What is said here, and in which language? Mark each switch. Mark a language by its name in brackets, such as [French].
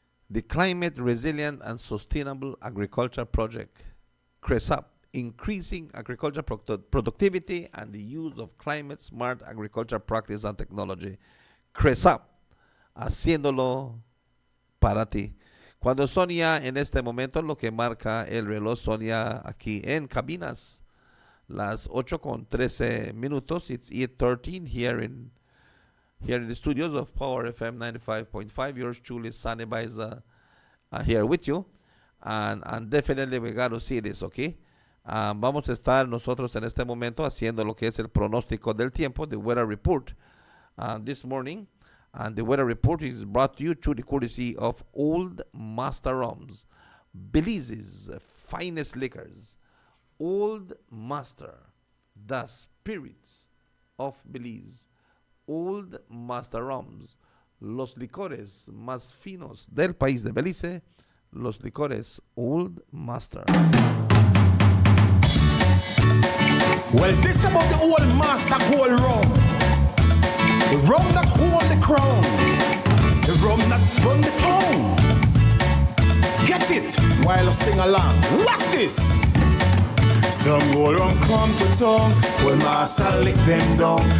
[English] The Climate Resilient and Sustainable Agriculture Project, CRESAP, increasing agriculture productivity and the use of climate-smart agriculture practice and technology. [Spanish] CRESAP, haciéndolo para ti. Cuando son ya en este momento, lo que marca el reloj, son ya aquí en cabinas las 8:13. [English] It's 8:13 here in the studios of Power FM 95.5. Yours truly, Sunny Baiza, here with you. And definitely we got to see this, okay? [Spanish] Vamos a estar nosotros en este momento haciendo lo que es el pronóstico del tiempo, [English] the weather report, this morning. And the weather report is brought to you through the courtesy of Old Master Rums, Belize's finest liquors. Old Master, the spirits of Belize. [Spanish] Old Master Rums, los licores más finos del país de Belice, los licores Old Master. [English] Well, this about the Old Master Gold Rum. The rum that hold the crown. The rum that run the town. Get it while I sing along. Watch this. Some gold rum come to town, Old Master lick them down.